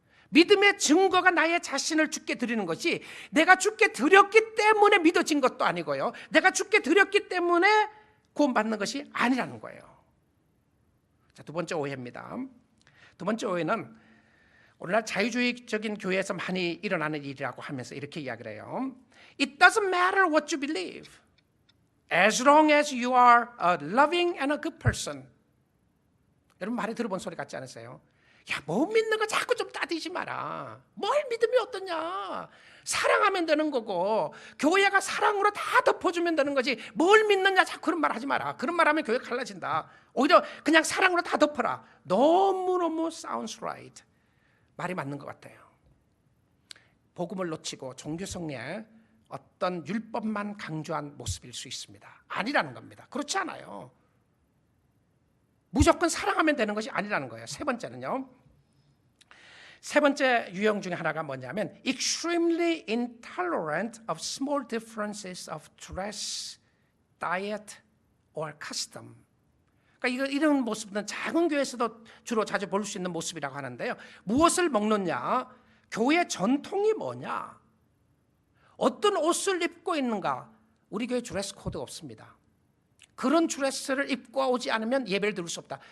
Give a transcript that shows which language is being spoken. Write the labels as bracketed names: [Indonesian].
[Korean] 믿음의 증거가 나의 자신을 주께 드리는 것이 내가 주께 드렸기 때문에 믿어진 것도 아니고요. 내가 주께 드렸기 때문에 구원받는 것이 아니라는 거예요. 자, 두 번째 오해입니다. 두 번째 오해는 오늘날 자유주의적인 교회에서 많이 일어나는 일이라고 하면서 이렇게 이야기를 해요. [English] It doesn't matter what you believe, as long as you are a loving and a good person. [Korean] 여러분 많이 들어본 소리 같지 않으세요? 야, 뭐 믿는 거 자꾸 좀 따지지 마라. 뭘 믿으면 어떠냐? 사랑하면 되는 거고 교회가 사랑으로 다 덮어주면 되는 거지. 뭘 믿느냐 자꾸 그런 말 하지 마라. 그런 말 하면 교회가 갈라진다. 오히려 그냥 사랑으로 다 덮어라. 너무너무 [English] sounds right. [Korean] 말이 맞는 것 같아요. 복음을 놓치고 종교성리에 어떤 율법만 강조한 모습일 수 있습니다. 아니라는 겁니다. 그렇지 않아요. 무조건 사랑하면 되는 것이 아니라는 거예요. 세 번째는요. 세 번째 유형 중에 하나가 뭐냐면 [English] extremely intolerant of small differences of dress, diet or custom. [Korean] 그러니까 이런 모습은 작은 교회에서도 주로 자주 볼 수 있는 모습이라고 하는데요. 무엇을 먹느냐, 교회 전통이 뭐냐, 어떤 옷을 입고 있는가. 우리 교회 드레스 코드가 없습니다. 그런 드레스를 입고 오지 않으면 예배를 드릴 수 없다.